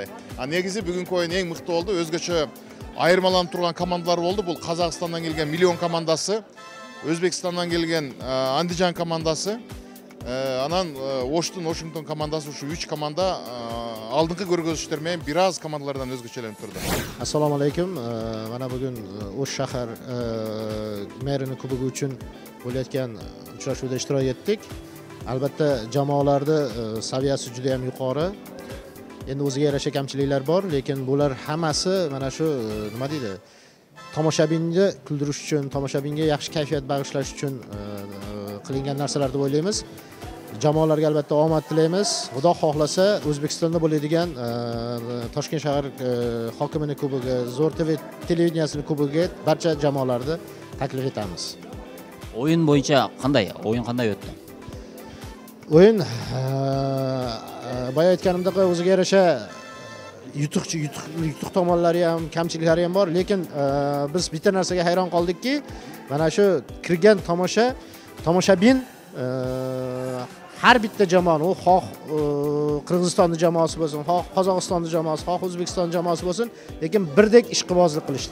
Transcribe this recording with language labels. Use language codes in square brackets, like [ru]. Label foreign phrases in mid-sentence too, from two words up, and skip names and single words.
[ky] Негизи бүгүнкү oyun эң мыкты болду. Өзгөчө айырмаланып турган командалар болду. Бул Казакстандан келген Миллион командасы, Өзбекстандан келген Андижан командасы, анан Оштун Вашингтон командасы, ушу 3 команда алдыңкы көргөзүштөр менен бир аз командалардан өзгөчөлөнүп турду. [uz] Assalomu alaykum. Mana bugun Osh shahar merini kubogi uchun bo'layotgan uchrashuvda ishtirok etdik. Albatta jamoalarda saviyasi juda ham yuqori. Endi o'ziga yarasha kamchiliklar bor, lekin bular hammasi mana shu nima deydi? Tomoshabinni kuldirish uchun, tomoshabinga yaxshi kayfiyat bag'ishlash uchun qilingan narsalar deb o'ylaymiz. Jamoalarga albatta omad tilaymiz. Xudo xohlasa O'zbekistonda bo'ladigan Toshkent shahar hokimining kubogi, Zo'r TV televideniyasining kubogiga barcha jamoalarni taklif etamiz. Oyun boyunca qanday? Oyun qanday o'tdi? Oyun boya aytganimdek o'ziga yarasha yutuq tomonlari ham, kamchiliklari ham bor, lekin biz bitta narsaga hayron qoldikki, mana shu kirgan tomoshabin har bitta jamoani, u xoh Qirg'izistonning jamoasi bo'lsin, xoh Qozog'istonning jamoasi, xoh O'zbekiston jamoasi bo'lsin, lekin birdek ishqibozlik qilishdi.